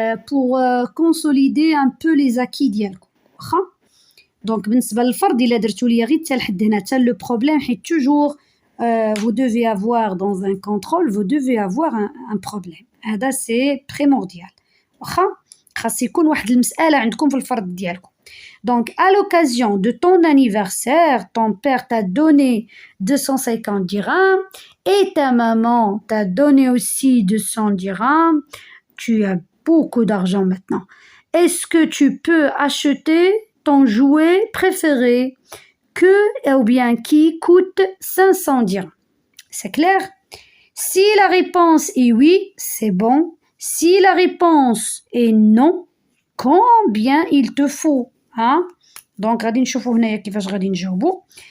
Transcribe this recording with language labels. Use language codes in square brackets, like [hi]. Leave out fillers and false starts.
[fr] بور كونسوليدي ان بو لي زاكي ديالكم واخا دونك بالنسبه للفرض الا درتو ليا غير حتى لحد هنا حتى لو بروبليم حيت توجور vous devez avoir dans un contrôle vous devez avoir un problème هذا سي بريمورديال واخا [ar] خاص يكون واحد المساله عندكم في الفرض ديالكم [fr] Donc, à l'occasion de ton anniversaire, ton père t'a donné 250 dirhams et ta maman t'a donné aussi 200 dirhams. Tu as beaucoup d'argent maintenant. Est-ce que tu peux acheter ton jouet préféré ou bien qui coûte 500 dirhams? C'est clair? Si la réponse est oui, c'est bon. Si la réponse est non, combien il te faut? Hein? [ar] دونك غادي نشوفوا هنايا كيفاش غادي نجاوبوا.